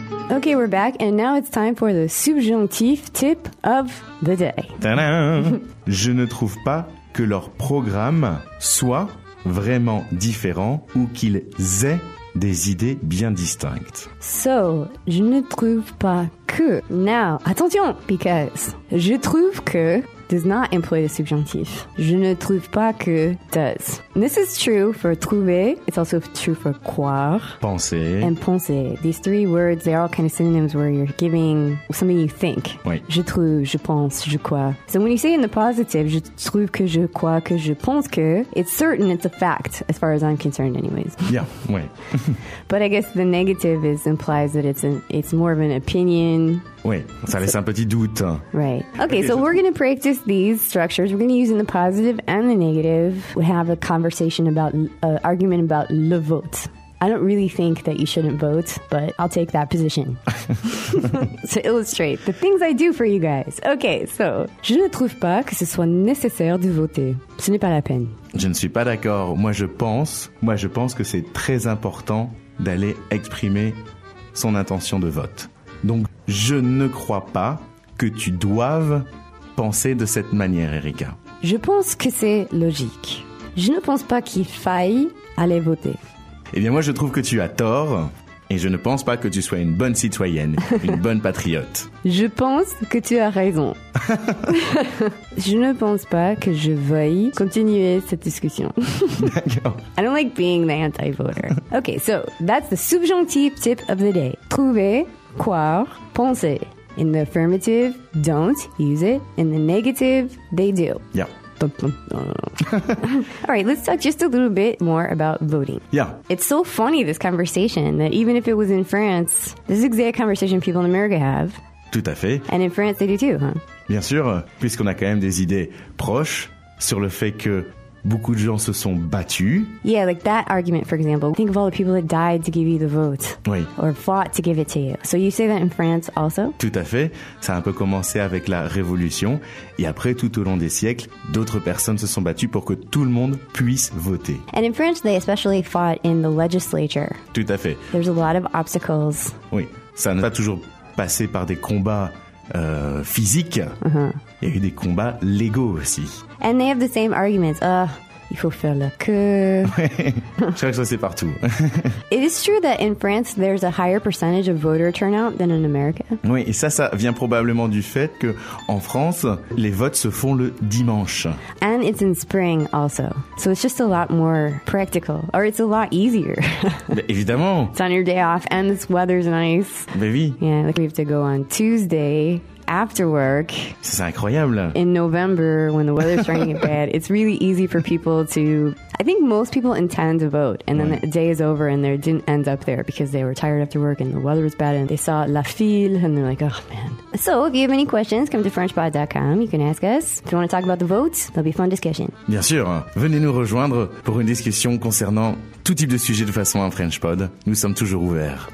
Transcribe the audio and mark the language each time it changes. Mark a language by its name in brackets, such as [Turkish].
[English] Okay, we're back, and now it's time for the subjonctif tip of the day. Ta-da! [French] Je ne trouve pas que leur programme soit vraiment différent ou qu'ils aient des idées bien distinctes. [English] So, [French] je ne trouve pas que. [English] Now, attention, because [French] je trouve que [English] does not employ the subjonctif. [French] Je ne trouve pas que [English] does. This is true for trouver. It's also true for croire. [French] Penser. [English] And penser. These three words, they're all kind of synonyms where you're giving something you think. [French] Oui. Je trouve, je pense, je crois. [English] So when you say in the positive, [French] je trouve que je crois, que je pense que, [English] it's certain, it's a fact, as far as I'm concerned anyways. Yeah, oui. But I guess the negative implies that it's more of an opinion. [French] Oui, ça laisse un petit doute. [English] Right. Okay, so we're going to practice these structures. We're going to use in the positive and the negative. We have a conversation about, argument about le vote. I don't really think that you shouldn't vote, but I'll take that position. To illustrate the things I do for you guys. Okay, so. [French] Je ne trouve pas que ce soit nécessaire de voter. Ce n'est pas la peine. Je ne suis pas d'accord. Moi, je pense que c'est très important d'aller exprimer son intention de vote. Donc, je ne crois pas que tu doives penser de cette manière, Erika. Je pense que c'est logique. Je ne pense pas qu'il faille aller voter. Eh bien, moi, je trouve que tu as tort et je ne pense pas que tu sois une bonne citoyenne, une bonne patriote. Je pense que tu as raison. Je ne pense pas que je veuille continuer cette discussion. D'accord. [English] I don't like being the anti-voter. Okay, so that's the subjonctive tip of the day. Trouver... croire, penser. In the affirmative, don't use it. In the negative, they do. Yeah. Dun, dun, dun. All right, let's talk just a little bit more about voting. Yeah. It's so funny, this conversation, that even if it was in France, this is the exact conversation people in America have. [French] Tout à fait. [English] And in France, they do too, huh? [French] Bien sûr, puisqu'on a quand même des idées proches sur le fait que beaucoup de gens se sont battus. [English] Yeah, like that argument, for example. Think of all the people that died to give you the vote. [French] Oui. [English] Or fought to give it to you. So you say that in France also? [French] Tout à fait. Ça a un peu commencé avec la Révolution. Et après, tout au long des siècles, d'autres personnes se sont battues pour que tout le monde puisse voter. [English] And in France, they especially fought in the legislature. [French] Tout à fait. [English] There's a lot of obstacles. [French] Oui. Ça n'a pas toujours passé par des combats physiques, il y a eu des combats légaux aussi. [English] And they have the same arguments. [French] Ah, il faut faire la queue. Je crois que ça c'est partout. [English] It is true that in France there's a higher percentage of voter turnout than in America. [French] Oui, et ça vient probablement du fait que en France les votes se font le dimanche. [English] And it's in spring also, so it's just a lot more practical, or it's a lot easier. [French] Mais évidemment. [English] It's on your day off and this weather's nice. [French] Mais oui. [English] Yeah, like we have to go on Tuesday. After work, [French] c'est incroyable. [English] In November, when the weather's starting to get bad, it's really easy for people to. I think most people intend to vote, and then the day is over, and they didn't end up there because they were tired after work, and the weather was bad, and they saw la file, and they're like, oh man. So, if you have any questions, come to FrenchPod.com. You can ask us. If you want to talk about the votes, there'll be a fun discussion. [French] Bien sûr, venez nous rejoindre pour une discussion concernant tout type de sujet de façon en FrenchPod. Nous sommes toujours ouverts.